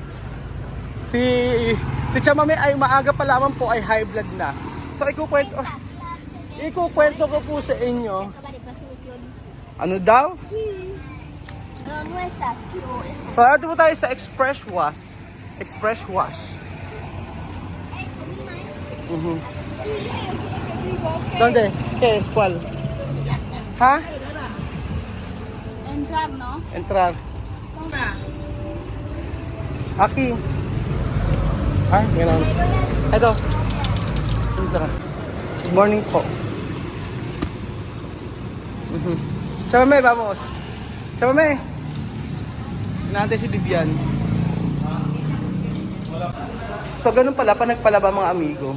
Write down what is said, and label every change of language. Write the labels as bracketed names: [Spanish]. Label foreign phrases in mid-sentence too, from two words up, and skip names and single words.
[Filipino] Si Chamame ay maaga pa lamang po ay high blood na. So, ikukwento ko po sa inyo. Ano daw? So, ito po tayo sa Express Wash. [Spanish] ¿Dónde? ¿Qué? ¿Cuál? ¿Ha? Entrar, no? Entrar. Aquí. [Filipino] Ay, gano'n. Ito. Entrar. [English] Good morning po. Chamame, vamos. [Filipino] Chamame. Inaantay si Vivian. So, ganun pala, pa nagpalaba mga amigo.